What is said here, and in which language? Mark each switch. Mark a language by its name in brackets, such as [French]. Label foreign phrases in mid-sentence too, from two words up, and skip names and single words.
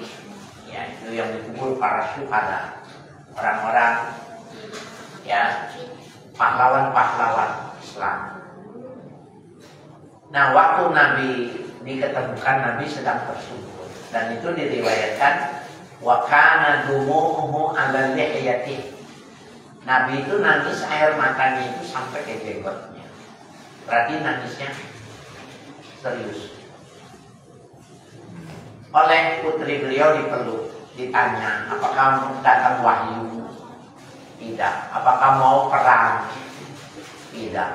[Indonesian] Ya, itu yang dikubur para syuhada, orang-orang ya, pahlawan-pahlawan Islam. Nah, waktu Nabi diketemukan, Nabi sedang tersungkur, dan itu diriwayatkan [Arabic] وكان دموعه على لحيته. [Indonesian] Nabi itu nangis, air matanya itu sampai ke jenggotnya. Berarti nangisnya serius. Oleh putri beliau dipeluk, ditanya, apakah datang wahyu? Tidak. Apakah mau perang? Tidak.